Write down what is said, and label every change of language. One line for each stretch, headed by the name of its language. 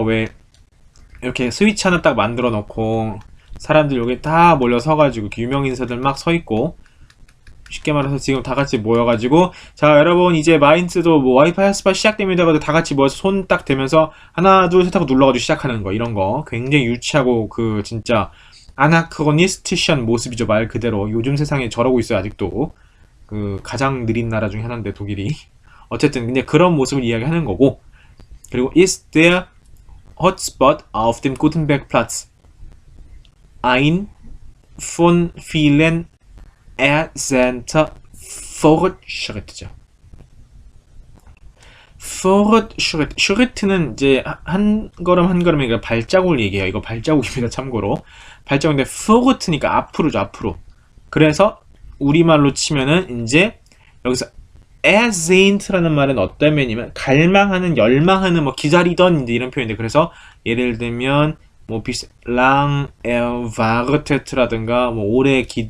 Korean: 왜 이렇게 스위치 하나 딱 만들어 놓고 사람들 여기 다 몰려 서가지고 유명 인사들 막 서 있고, 쉽게 말해서 지금 다 같이 모여가지고, 자 여러분 이제 마인츠도 뭐 와이파이 핫스팟 시작됩니다 하고 다 같이 모여서 손 딱 대면서 하나 둘 셋 하고 눌러가지고 시작하는 거, 이런 거 굉장히 유치하고 그 진짜 아나크로니스티션 모습이죠. 말 그대로 요즘 세상에 저러고 있어요. 아직도 그 가장 느린 나라 중에 하나인데 독일이. 어쨌든 근데 그런 모습을 이야기하는 거고, 그리고
German: ist der Hotspot auf dem Gutenbergplatz ein von vielen ersehnter Fortschritt죠.
Korean: Fortschritt, Schritt는 이제 한 걸음 한 걸음이니까 발자국을 얘기해요. 이거 발자국입니다. 참고로 발자국인데 Fort니까 앞으로죠. 앞으로. 그래서 우리말로 치면은 이제 여기서 ersehn트라는 말은 어떤 면이면 갈망하는, 열망하는, 뭐 기다리던 이제 이런 표현인데, 그래서 예를 들면 뭐
German: lang erwartet
Korean: 라든가 뭐 오래